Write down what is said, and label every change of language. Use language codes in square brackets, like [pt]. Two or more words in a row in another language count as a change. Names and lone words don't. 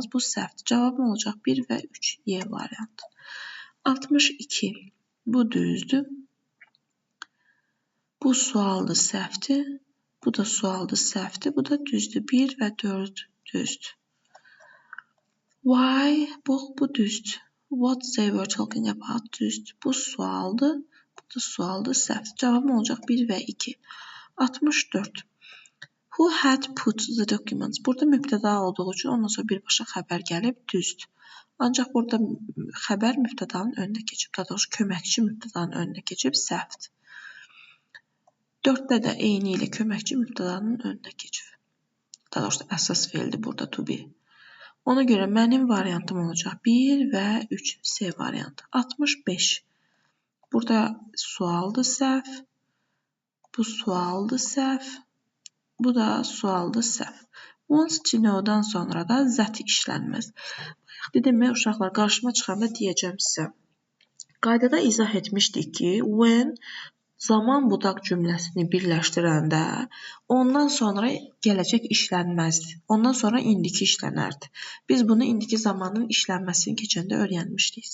[az] Bu səhvdir. Cavabım olacaq 1 və 3. Y variantı. 62. Bu düzdür. Bu sualdır, səhvdir. Bu da sualdır, səhvdir. Bu da düzdür. 1 və 4 düzdür. Why? Bu düzdür. [en] What they were talking about düzdür. [az] Bu sualdır. Bu da sualdır, səhvdir. Cavabım olacaq 1 və 2. 64. [en] Who had put the documents? [az] Burada mübtəda olduğu üçün ondan sonra birbaşa xəbər gəlib düzdür. Ancaq burada xəbər mübtədanın önünə keçib. Daha doğrusu köməkçi mübtədanın önünə keçib səhvdir. 4-də də eyni ilə köməkçi mübtədanın önünə keçib. Daha doğrusu əsas feildir burada [en] to be. [az] Ona görə mənim variantım olacaq 1 və 3 C variantı. 65. Burada sualdı səhv. Bu sualdı səhv. Bu da sualdı səhv. [en] Wants to know- [az] dan sonra da zəti işlənməz. Dedim uşaqlar, qarşıma çıxanda deyəcəm sizə. Qaydada izah etmişdik ki, when zaman budaq cümləsini birləşdirəndə ondan sonra gələcək işlənməzdi. Ondan sonra indiki işlənərdi. Biz bunu indiki zamanın işlənməsini keçəndə öyrənmişdik.